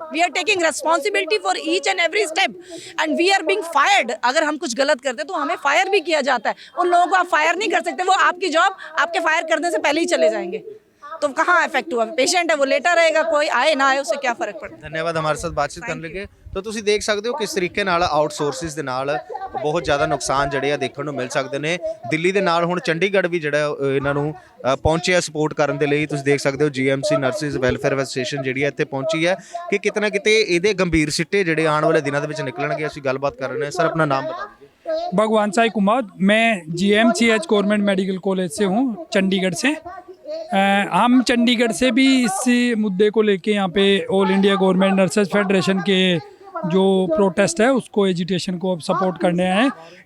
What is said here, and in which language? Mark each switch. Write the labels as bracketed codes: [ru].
[en] We are taking responsibility for each and every step and we are being fired. [hi] अगर हम कुछ गलत करते तो हमें फायर भी किया जाता है। उन लोगों को आप फायर नहीं कर सकते, वो आपकी जॉब आपके फायर करने से पहले ही चले जाएंगे। तो कहाँ इफेक्ट हुआ? पेशेंट है वो लेटा रहेगा, कोई आए ना आए उससे क्या फर्क पड़ता है। [pa] ਧੰਨਵਾਦ ਹਮਾਰੇ ਸਾਥ ਬਾਤਚੀਤ ਕਰਨ ਲਈ। ਤਾਂ ਤੁਸੀਂ ਦੇਖ ਸਕਦੇ ਹੋ ਕਿਸ ਤਰੀਕੇ ਨਾਲ ਆਊਟਸੋਰਸਿਸ ਦੇ ਨਾਲ ਬਹੁਤ ਜ਼ਿਆਦਾ ਨੁਕਸਾਨ ਜਿਹੜੇ ਆ ਦੇਖਣ ਨੂੰ ਮਿਲ ਸਕਦੇ ਨੇ। ਦਿੱਲੀ ਦੇ ਨਾਲ ਹੁਣ ਚੰਡੀਗੜ੍ਹ ਵੀ ਜਿਹੜਾ ਇਹਨਾਂ ਨੂੰ ਪਹੁੰਚਿਆ ਸਪੋਰਟ ਕਰਨ ਦੇ ਲਈ। ਤੁਸੀਂ ਦੇਖ ਸਕਦੇ ਹੋ ਜੀਐਮਸੀ ਨਰਸਿਸ ਵੈਲਫੇਅਰ ਐਸੋਸੀਏਸ਼ਨ ਜਿਹੜੀ ਹੈ ਇੱਥੇ ਪਹੁੰਚੀ ਹੈ ਕਿ ਕਿਤੇ ਨਾ ਕਿਤੇ ਇਹਦੇ ਗੰਭੀਰ ਸਿੱਟੇ ਜਿਹੜੇ ਆਉਣ ਵਾਲੇ ਦਿਨਾਂ ਦੇ ਵਿੱਚ ਨਿਕਲਣਗੇ। ਅਸੀਂ ਗੱਲਬਾਤ ਕਰ ਰਹੇ ਹਾਂ। [hi] ਸਰ अपना नाम बता दीजिए। भगवान साई कुमार, मैं GMCH गवर्नमेंट मेडिकल कॉलेज से हूँ, चंडीगढ़ से। हम चंडीगढ़ से भी इस मुद्दे को लेके यहाँ पे all India government nurses federation के जो प्रोटेस्ट है उसको, एजिटेशन को अब सपोर्ट करने आए हैं।